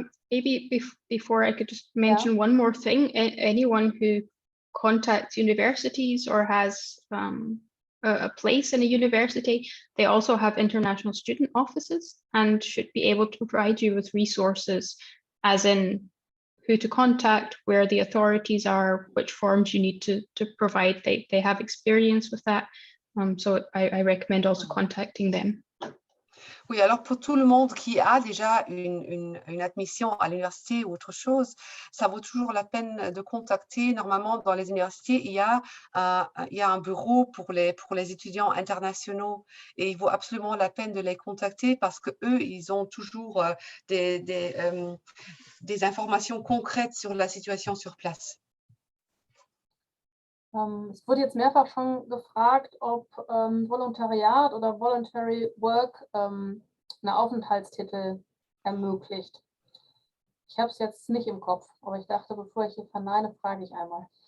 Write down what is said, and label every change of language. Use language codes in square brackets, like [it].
[en] Maybe before I could just mention one more thing. Anyone who contacts universities or has a place in a university, they also have international student offices and should be able to provide you with resources, as in who to contact, where the authorities are, which forms you need to provide. They have experience with that. So I recommend also contacting them. [fr] Oui, alors pour tout le monde qui a déjà une admission à l'université ou autre chose, ça vaut toujours la peine de contacter. Normalement, dans les universités, il y a un bureau pour les étudiants internationaux et il vaut absolument la peine de les contacter parce que eux, ils ont toujours des informations concrètes sur la situation sur place. [de] Es wurde jetzt mehrfach schon gefragt, ob Volontariat oder Voluntary Work einen Aufenthaltstitel ermöglicht. Ich habe es jetzt nicht im Kopf, aber ich dachte, bevor ich hier verneine, frage ich einmal.